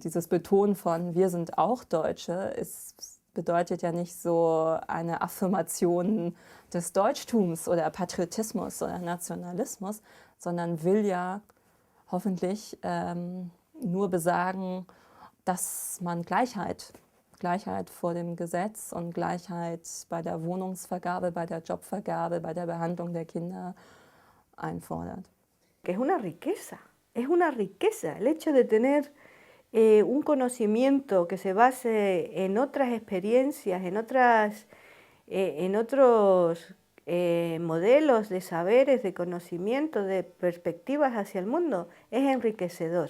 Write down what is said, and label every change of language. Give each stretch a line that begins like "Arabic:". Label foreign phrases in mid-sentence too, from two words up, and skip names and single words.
German: Dieses Betonen von wir sind auch Deutsche bedeutet ja nicht so eine Affirmation des Deutschtums oder Patriotismus oder Nationalismus, sondern will ja hoffentlich nur besagen, dass man Gleichheit vor dem Gesetz und Gleichheit bei der Wohnungsvergabe, bei der Jobvergabe, bei der Behandlung der Kinder einfordert.
Spanish: Que es una riqueza el hecho de tener un conocimiento que se base en otras experiencias, en otros modelos de saberes, de conocimiento, de perspectivas hacia el mundo, es enriquecedor.